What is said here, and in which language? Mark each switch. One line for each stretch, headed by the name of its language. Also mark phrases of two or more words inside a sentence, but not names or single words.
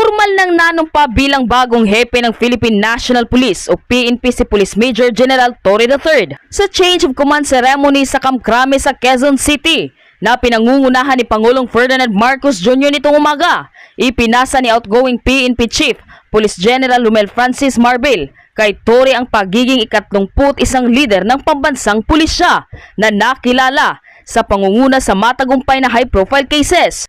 Filipino: Formal nang nanumpa bilang bagong hepe ng Philippine National Police o PNP si Police Major General Torre III sa
English: Change of Command Ceremony
Filipino: sa Camp Crame sa Quezon City na pinangungunahan ni Pangulong Ferdinand Marcos Jr. nitong umaga. Ipinasa ni outgoing PNP Chief Police General Romel Francis Marbil kay Torre ang pagiging 31 leader ng pambansang pulisya na nakilala sa pangunguna sa matagumpay na
English: high-profile cases.